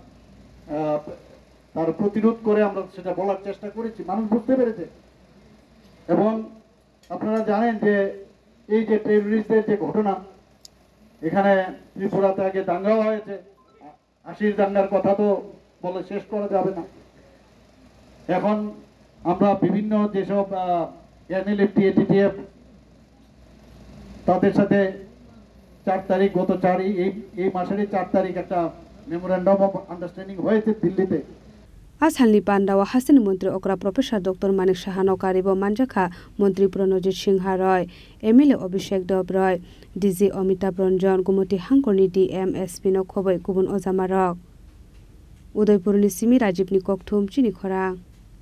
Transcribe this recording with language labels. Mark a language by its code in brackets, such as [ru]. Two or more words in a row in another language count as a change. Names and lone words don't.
[bn] তার প্রতিরোধ করে আমরা সেটা বলার চেষ্টা করেছি মানুষ বুঝতে পেরেছে এবং আপনারা জানেন যে এই যে টেররিস্টদের যে ঘটনা এখানে ত্রিপুরাতে আগে দাঙ্গাও হয়েছে 80 দাঙ্গার কথা তো বলে শেষ করা যাবে না এখন আমরা বিভিন্ন যেসব এনএলএফ টিএটিএফ তাদের সাথে 4 তারিখ গত 4 এই মাসেরই 4 তারিখ একটা [en] memorandum of understanding [bn] হয়েছে দিল্লিতে [trp] Ashalni pandawa hasini mantri okra professor Dr. Manik Saha no karibo manjakha mantri Pranojit Singha Roy MLA Abhishek Dob Roy DG Amitabh Ranjan gumoti hangkorni DMSP no khobai kubun ojamarok Udaipurni Simi Rajibni Kokthum chini khorang